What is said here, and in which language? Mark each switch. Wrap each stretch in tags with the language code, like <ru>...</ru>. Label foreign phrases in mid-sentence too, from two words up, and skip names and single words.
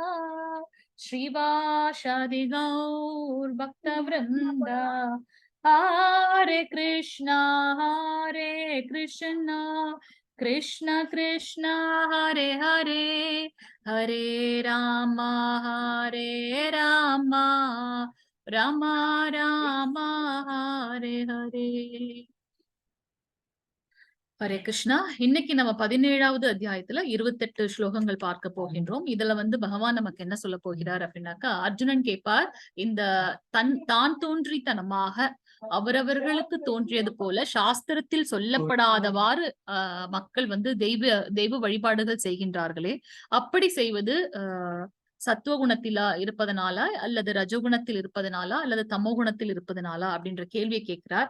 <sa>श्रीवासादि गौर भक्तवृंदा हरे कृष्ण हरे कृष्ण कृष्ण कृष्ण हरे हरे हरे राम हरे राम राम राम हरे हरे. हरे कृष्ण.</sa> <ta>இன்னைக்கு நம்ம 17வது அத்தியாயத்துல 28 ஸ்லோகங்கள் பார்க்க போகின்றோம். இதுல பகவான் நமக்கு என்ன சொல்ல போகிறார் அப்படின்னாக்கா, அர்ஜுனன் கேட்பார், இந்த தான் தோன்றித்தனமாக அவரவர்களுக்கு தோன்றியது போல சாஸ்திரத்தில் சொல்லப்படாதவாறு மக்கள் தெய்வ வழிபாடுகள் செய்கின்றார்களே, அப்படி செய்வது சத்துவகுணத்திலா இருப்பதனாலா அல்லது ரஜகுணத்தில் இருப்பதனாலா அல்லது தமோ குணத்தில் இருப்பதனாலா அப்படின்ற கேள்வியை கேட்கிறார்.</ta>